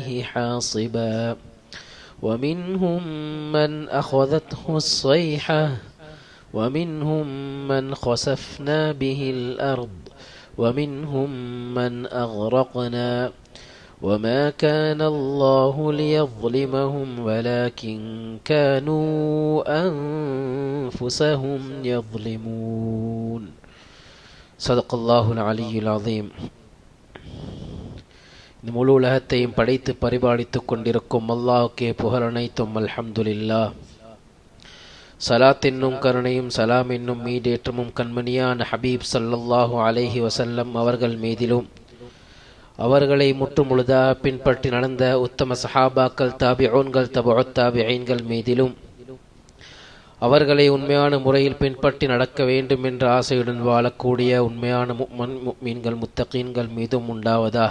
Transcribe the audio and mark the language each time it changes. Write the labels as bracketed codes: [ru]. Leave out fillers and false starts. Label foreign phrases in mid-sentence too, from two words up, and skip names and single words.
[ar] حاصبا ومنهم من أخذته الصيحة ومنهم من خسفنا به الأرض ومنهم من أغرقنا وما كان الله ليظلمهم ولكن كانوا أنفسهم يظلمون. صدق الله العلي العظيم. [ta] இந்த முழு உலகத்தையும் படைத்து பரிபாலித்துக் கொண்டிருக்கும் அல்லாஹ்வுக்கே புகழ் அனைத்தும். அல்ஹம்துலில்லாஹ். சலாத் என்னும் கருணையும் சலாம் என்னும் மீடேற்றமும் கண்மணியான ஹபீப் [ar] صلى الله عليه وسلم [ta] அவர்கள் மீதிலும், அவர்களை முற்றுமுழுதாக பின்பற்றி நடந்த உத்தம சஹாபாக்கள், தாபிஊன்கள், தபுஉத் தாபிஈன்கள் மீதிலும், அவர்களை உண்மையான முறையில் பின்பற்றி நடக்க வேண்டும் என்ற ஆசையுடன் வாழக்கூடிய உண்மையான முஃமின்கள், முத்தகீன்கள் மீதும் உண்டாவதாக.